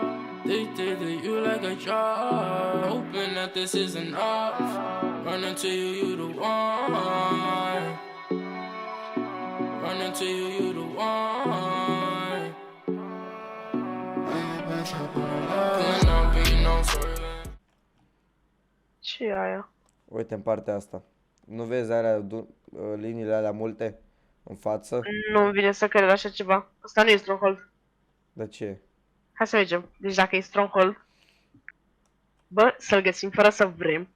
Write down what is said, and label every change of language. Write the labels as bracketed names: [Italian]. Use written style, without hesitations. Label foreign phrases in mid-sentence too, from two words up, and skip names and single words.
[English] Addicted to you like a drug. Hoping that this is enough. Running to you, you the one. Running to you, you the one. Pulling up and you know I'm swerving. [Romanian] Ce e aia? Uite în partea asta. Nu vezi alea, liniile alea multe în față? Nu-mi vine să cred așa ceva. Asta nu e Stronghold. De ce? Hai să mergem. Deci dacă e Stronghold, bă, să-l găsim fără să vrem.